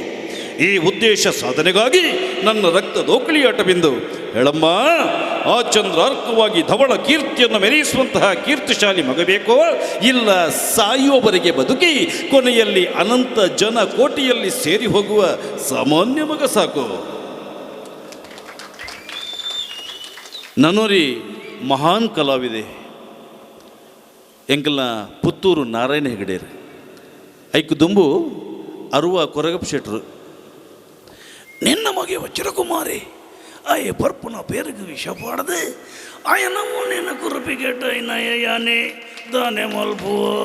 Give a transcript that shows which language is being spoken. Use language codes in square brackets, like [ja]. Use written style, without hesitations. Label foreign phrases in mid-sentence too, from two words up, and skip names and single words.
[kn] ಈ ಉದ್ದೇಶ ಸಾಧನೆಗಾಗಿ ನನ್ನ ರಕ್ತ ದೋಕಳಿಯಾಟವೆಂದು ಹೇಳಮ್ಮ. ಆ ಚಂದ್ರಾರ್ಕವಾಗಿ ಧವಳ ಕೀರ್ತಿಯನ್ನು ಮೆರೆಯಿಸುವಂತಹ ಕೀರ್ತಿಶಾಲಿ ಮಗ ಬೇಕೋ ಇಲ್ಲ ಸಾಯುವವರೆಗೆ ಬದುಕಿ ಕೊನೆಯಲ್ಲಿ ಅನಂತ ಜನ ಕೋಟಿಯಲ್ಲಿ ಸೇರಿ ಹೋಗುವ ಸಾಮಾನ್ಯ ಮಗ ಸಾಕು. [tcy] ನನ್ನೋರಿ ಮಹಾನ್ ಕಲಾವಿದೆ ಎಂಕಲ್ನ ಪುತ್ತೂರು ನಾರಾಯಣ ಹೆಗಡೇರು ಐಕು ದುಂಬು ಅರುವ ಕೊರಗಪ್ಪ ಶೆಟ್ರು ನಿನ್ನ ಮಗೆ ವಜ್ರಕುಮಾರಿ ಆಯ ಪರ್ಪುನ ಪೇರಿಗೆ ವಿಷ ಪಾಡದೆ ಆಯ ನಮ್ಮ ನಿನ್ನ ಕುರುಪಿಗೆಟ್ಟ ನಯ ಯಾನೆ ದಾನೆ ಮಲ್ಪುವ